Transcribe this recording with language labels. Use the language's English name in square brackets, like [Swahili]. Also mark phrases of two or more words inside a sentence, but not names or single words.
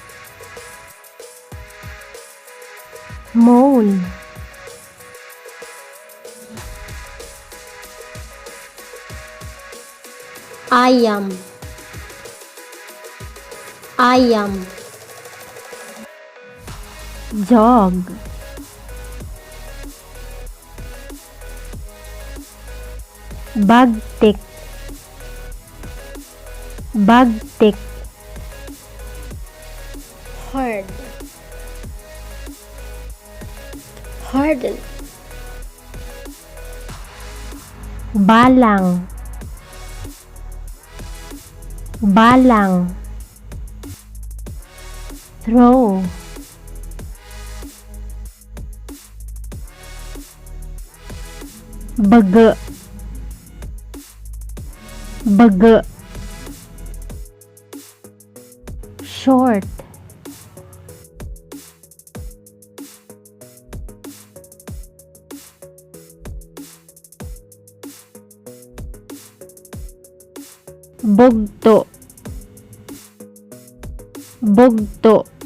[Cebuano] Mole, ayam, ayam. [English] Dog, [Cebuano] bagtik, bagtik. [English] Hard, harden. [Cebuano] Balang, balang. [English] Throw, [Cebuano] baga, baga. Short, bugto, bugto.